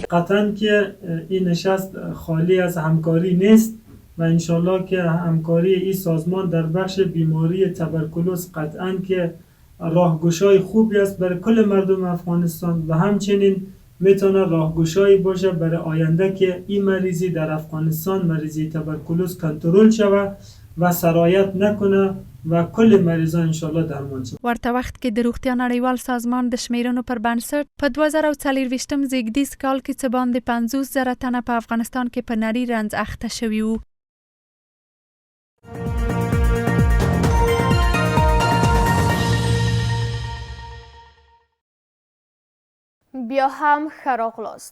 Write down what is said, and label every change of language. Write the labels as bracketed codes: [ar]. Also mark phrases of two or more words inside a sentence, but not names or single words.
[fa] قطعاً که این نشست خالی از همکاری نیست و انشالله که همکاری این سازمان در بخش بیماری توبرکلوز قطعاً که راهگشای خوبی است برای کل مردم افغانستان و همچنین میتونه راهگشایی باشه برای آینده که این مریضی در افغانستان، مریضی توبرکلوز، کنترل شود و سرایت نکنه و کل مریضان انشالله درمان شي. [ps] ورته وخت کې د روغتیا نړیوال سازمان د شمیرونو پر بنسټ په 2024 زیږدیز کال کې څه باندې 50,000 تنه په افغانستان کې په نري رنځ اخته شوي وو. بیا هم ښه راغلاست.